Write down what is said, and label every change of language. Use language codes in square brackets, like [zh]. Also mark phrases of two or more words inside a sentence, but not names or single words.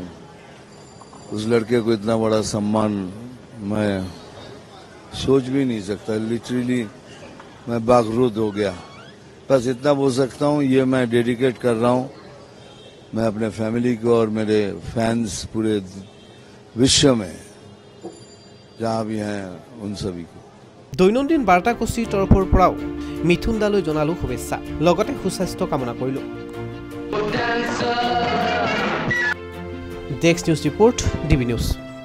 [hi] उस लड़के को इतना बड़ा सम्मान मैं सोच भी नहीं सकता। लिटरली मैं बागरूद हो गया। बस इतना बोल सकता हूँ, ये मैं डेडिकेट कर रहा हूँ मैं अपने फैमिली को और मेरे फैंस पूरे विश्व में जहाँ भी हैं उन सभी को। [as] দৈনন্দিন বাৰ্তাগোষ্ঠীৰ তৰফৰ পৰাও মিথুন দালৈ জনালো শুভেচ্ছা, লগতে সুস্বাস্থ্য কামনা কৰিলো। [en] Desk News Report, DB News.